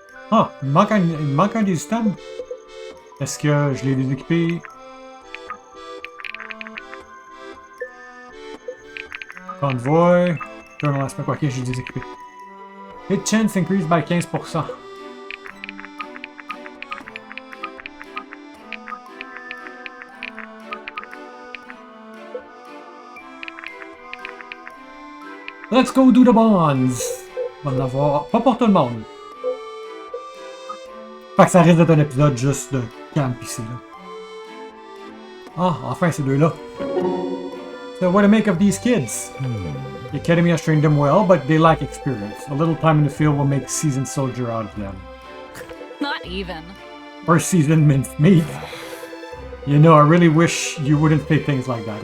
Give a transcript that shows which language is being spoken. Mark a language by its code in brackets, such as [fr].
[fr] Ah, il me manque un des items. Est-ce que je l'ai déséquipé? Convoy. Journal aspect, ok, j'ai déséquipé. [en] Hit chance increased by 15%. Let's go do the bonds! [fr] On va en avoir. Pas pour tout le monde. Fait que ça risque d'être un épisode juste de camp ici, là. Ah, enfin ces deux-là. [en] So what to make of these kids? The Academy has trained them well, but they lack experience. A little time in the field will make a seasoned soldier out of them. Not even. Or seasoned minced meat. You know, I really wish you wouldn't say things like that.